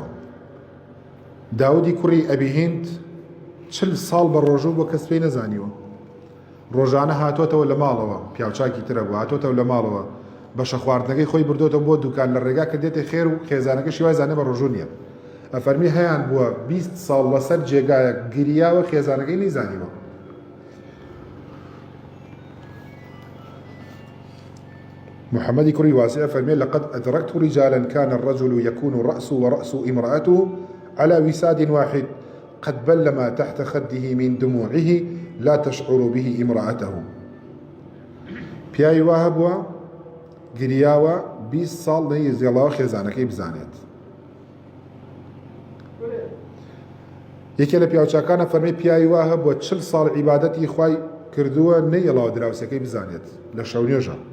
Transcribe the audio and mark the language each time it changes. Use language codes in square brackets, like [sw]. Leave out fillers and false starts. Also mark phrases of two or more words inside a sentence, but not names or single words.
[ckb] داودی کوڕی ئەبی هیند 40 ساڵ بە ڕۆژوو بۆ کەس پێی نەزانیوە. ڕۆژانە هاتۆتەوە لە ماڵەوە، پیاوچاکی ترە بوو، هاتۆتەوە لە ماڵەوە بەشە خواردنەکەی خۆی بردۆتەوە بۆ دوکان لە ڕێگا کە دێتێ خێر و خێزانەکەشی وای زانێ بە ڕۆژوو نییە. ئەفەرمی هەیان بووە 20 ساڵ لەسەر جێگایە گریاوە خێزانەکەی نەیزانیوە. محمد كري واسع فرمي [ar] لقد أدركت رجالا كان الرجل يكون رأسه ورأس امرأته على وساد واحد قد بل ما تحت خده من دموعه لا تشعر به امرأته. [ckb] پیاوی واه بووە گریاوە 20 ساڵ نەیزێڵەوە خێزانەکەی بزانێت. یەکێ لە پیاوچاکانە فەرمی پیاوی واه بووە 40 ساڵ عیبادەتی خوای کردووە نەیەڵەوە دراوسەکەی بزانێت لە شەو نوێژە.